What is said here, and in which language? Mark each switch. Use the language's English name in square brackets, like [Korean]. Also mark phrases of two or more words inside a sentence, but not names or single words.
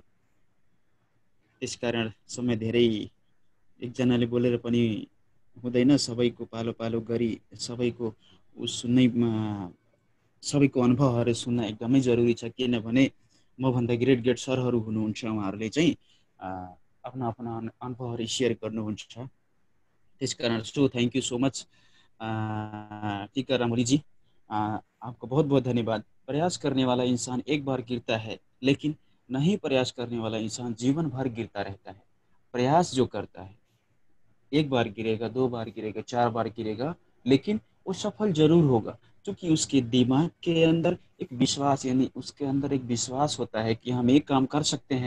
[Nepali] त्यसकारण समय धेरै एकजनाले बोलेर पनि हुँदैन। सबैको पालो पालो गरी सबैको सुन्नैमा सबैको अनुभवहरू सुन्न एकदमै जरुरी छ। किनभने मभन्दा [English] great great [Nepali] सरहरू हुनुहुन्छ, उहाँहरूले चाहिँ आफ्ना आफ्ना अनुभवहरू सेयर गर्नुहुन्छ। [Hindi] त्यसकारण [English] thank you so much [Hindi] टीकाराम ओली जी, आपको बहुत बहुत धन्यवाद। प्रयास करने वाला इंसान एक बार गिरता है, लेकिन नहीं प्रयास करने वाला इंसान जीवन भर गिरता रहता है। प्रयास जो करता है एक बार गिरेगा, 2 बार गिरेगा, 4 बार गिरेगा, लेकिन वो सफल जरूर होगा, क्योंकि उसके दिमाग के अंदर एक विश्वास, यानी उसके अंदर एक विश्वास होता है कि हम एक काम कर सकते हैं।